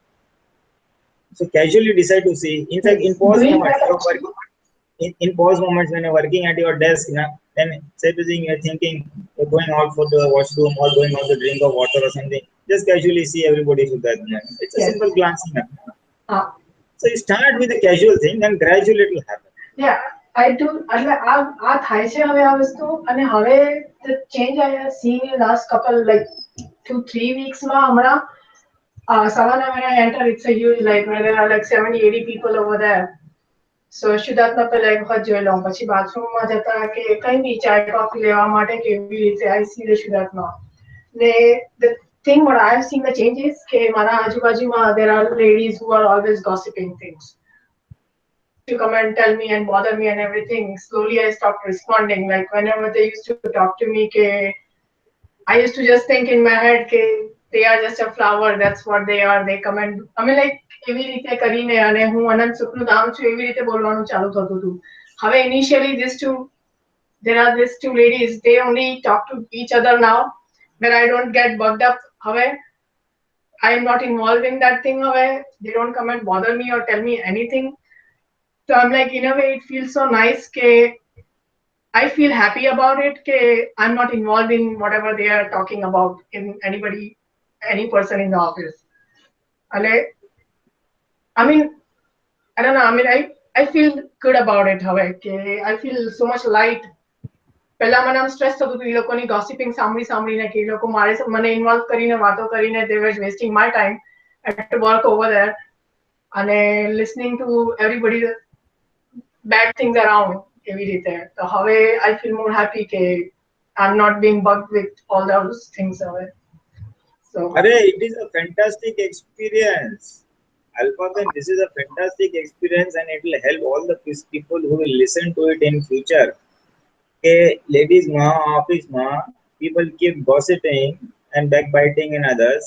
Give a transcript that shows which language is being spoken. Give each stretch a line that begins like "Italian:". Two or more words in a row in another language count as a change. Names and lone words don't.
English: So casually decide to see. In fact, in pause moments, in pause moments when you're working at your desk, then supposing you're thinking you're going out for the washroom or going out to drink of water or something, just casually see everybody should that. It's a simple glancing up. So you start with a casual thing, then gradually it will happen. Yeah, I do.
Gujarati: એટલે આ થાય છે હવે આ વસ્તુ અને હવે
English: the change I have seen in last couple like 2-3 weeks
Gujarati: માં હમણાં
English: Savannah when I enter it's a huge like where there are like 70-80 people over there.
Gujarati: So શુદ્ધાત્મા પહેલા એક વખત જોઈ લઉં પછી બાથરૂમમાં જતા કે કઈ બી ચાય કોફી લેવા માટે કેવી રીતે
English: I see the
Gujarati: શુદ્ધાત્મા.
English: The thing what I have seen the change is
Gujarati: કે મારા આજુબાજુમાં
English: there are ladies who are always gossiping things. to come and tell me and bother me and everything, slowly I stopped responding. Like whenever they used to talk to me, I used to just think in my head, they are just a flower. That's what they are. They come and I mean like
Gujarati: એવી રીતે કરીને અને હું અનંત સુખનું ધામ છું એવી રીતે બોલવાનું ચાલુ થતું હતું.
English: હવે initially there are these two ladies. They only talk to each other now, but I don't get bugged up. હવે I am not involved in that thing. હવે they don't come and bother me or tell me anything. So I'm like, in a way, it feels so nice. I feel happy about it. I'm not involved in whatever they are talking about in any person in the office. I mean, I don't know. I mean, I feel good about it. I feel so much light.
Gujarati: પહેલા મને આમ સ્ટ્રેસ થતું હતું એ લોકોની ગોસિપિંગ સાંભળીને કે એ લોકો મને ઇન્વોલ્વ કરીને વાતો કરીને
English: they were wasting my time at work over there
Gujarati: અને
English: listening to everybody bad things around
Gujarati: એવી રીતે. તો હવે
English: I feel more happy કે I'm not being bugged with all those things away. So it is a fantastic experience. Alpha, this is a fantastic experience and it will help all the people who will listen to it in future. Ladies ma, office ma, people keep gossiping and backbiting in others.